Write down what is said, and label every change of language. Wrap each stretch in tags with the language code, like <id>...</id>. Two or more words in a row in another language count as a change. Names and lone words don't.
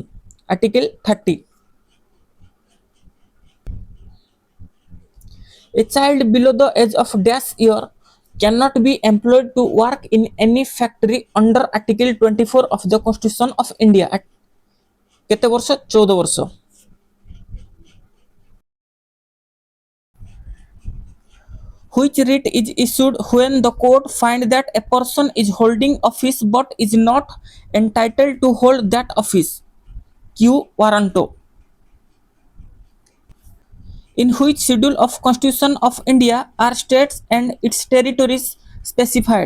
<en>Article 30. A child below the age of dash year cannot be employed to work in any factory under Article 24 of the Constitution of India.</en> <or>କେତେ ବର୍ଷ 14 ବର୍ଷ।</or> <en>Which writ is issued when the court find that a person is holding office but is not entitled to hold that office? Q. Warranto. In which schedule of Constitution of India are states and its territories specified?</en>